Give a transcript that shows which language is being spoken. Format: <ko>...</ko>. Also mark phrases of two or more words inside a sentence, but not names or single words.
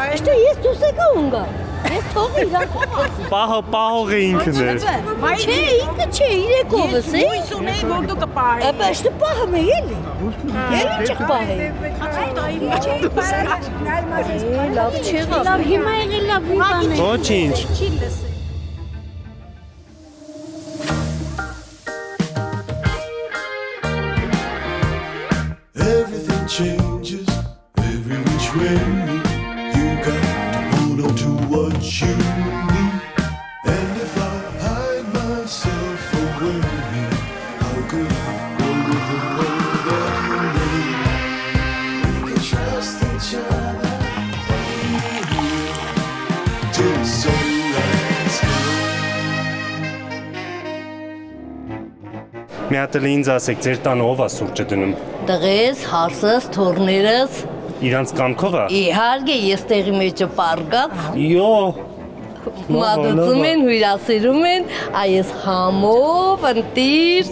<hy>Աշտե ես դուս եկա ունգա։ Ես թողի իրան Պահողը ինքն է։ Չէ, ինքը չէ, իրեկովս է։ Հույս ունեի, որ դու կպահես։ Ապա աշտե պահում է էլի։ Էլի չպահի։ Լավ չեղավ։ Լավ հիմա եղել լավ մի բան է։ Ոչինչ։ Չի լսել։</hy> <en>Everything changes every which way. You got to hold on to what you need. And if I hide myself away, how could I go with the love that you need? We can trust each other till the sunrise comes.</en> <hy>Մի հատ էլ ինձ ասեք, ձեր տանը ով է սուրճը դնում։ Տղես, հարսս, թորներս։ Իրանց կամքով է։ Իհարկե, ես տեղի մեջը պարգած։ Յո, մատուցում են, հյուրասիրում են, այս համով, ընտիր։</hy>